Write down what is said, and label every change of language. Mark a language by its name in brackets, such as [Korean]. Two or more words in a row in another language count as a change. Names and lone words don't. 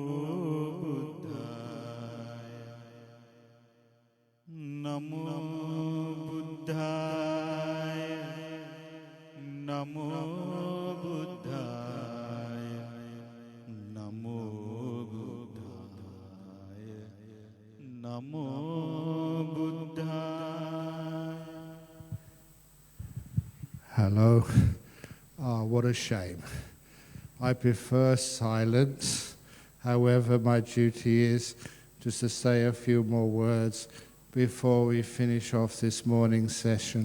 [Pali] Buddhaya, Namo Buddhaya, Namo Buddhaya, Namo Buddhaya, Namo Buddhaya. [English] Hello. What a shame. I prefer silence. However, my duty is just to say a few more words before we finish off this morning's session.